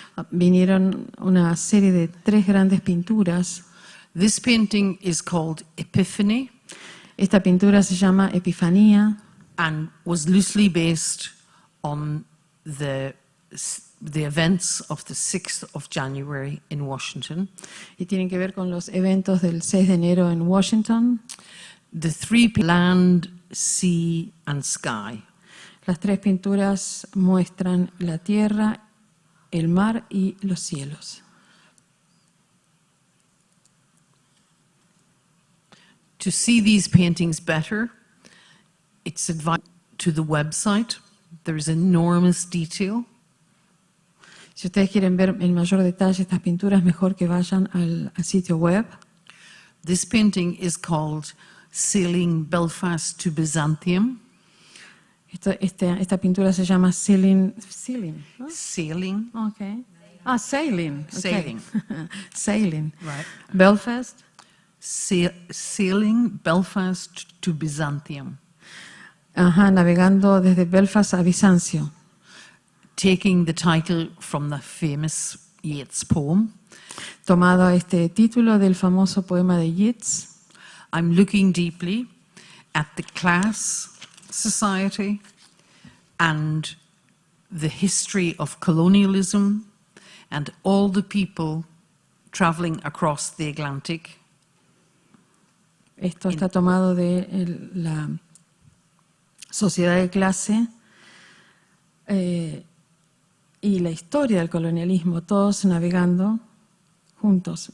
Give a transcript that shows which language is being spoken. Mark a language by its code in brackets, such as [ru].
[es] Vinieron una serie de 3 grandes pinturas. [en] This painting is called Epiphany. [es] Esta pintura se llama Epifanía [en] and was loosely based on the events of the 6th of January in Washington. [es] y tienen que ver con los eventos del 6 de enero en Washington. [en] The three land, sea, and sky. [es] Las 3 pinturas muestran la tierra, el mar y los cielos. [en] To see these paintings better, it's advised to the website. There's enormous detail. [es] Si ustedes quieren ver en mayor detalle estas pinturas, mejor que vayan al sitio web. [en] This painting is called Sailing Belfast to Byzantium. [es] Esta pintura se llama Sailing. ¿No? [en] Sailing. Okay. Sailing. Okay. Sailing. Sailing. Right. Belfast. Sailing Belfast to Byzantium. [es] Navegando desde Belfast a Bizancio. [en] Taking the title from the famous Yeats poem. [es] Tomado este título del famoso poema de Yeats. [en] I'm looking deeply at the class, society, and the history of colonialism and all the people traveling across the Atlantic. [es] Esto está tomado de la sociedad de clase y la historia del colonialismo, todos navegando juntos.